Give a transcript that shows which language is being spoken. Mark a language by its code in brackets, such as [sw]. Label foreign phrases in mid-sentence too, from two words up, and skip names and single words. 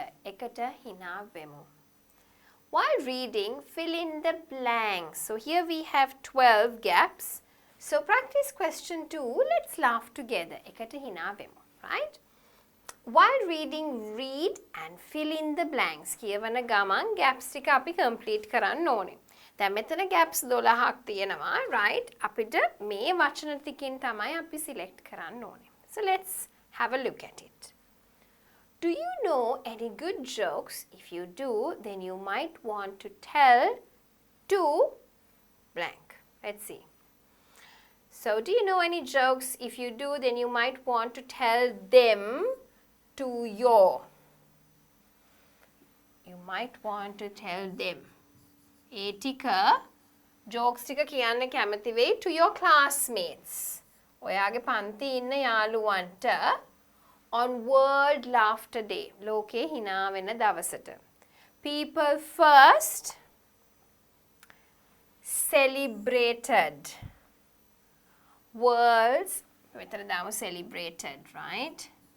[si] එකට හිනා වෙමු. [en] While reading, fill in the blanks. So here we have 12 gaps. So practice question 2. Let's laugh together. [si] එකට හිනා වෙමු. [en] Right? While reading, read and fill in the blanks. [si] කියවන ගමන් gaps ටික අපි complete කරන්න ඕනේ. දැන් මෙතන gaps 12ක් තියෙනවා. Right? අපිට මේ වචන ටිකෙන් තමයි අපි select කරන්න ඕනේ. [en] So let's have a look at it. Do you know any good jokes? If you do, then you might want to tell to blank. Let's see. So, do you know any jokes? If you do, then you might want to tell them to your. You might want to tell them. [si] ඒ ටික jokes ටික කියන්න කැමති වෙයි [en] to your classmates. [si] ඔයාගේ පන්ති ඉන්න යාළුවන්ට [en] on World Laughter Day. [si] ලෝකේ hina වෙන දවසට. [en] People first celebrated. [si] World's මෙතන දාමු [en] celebrated, right?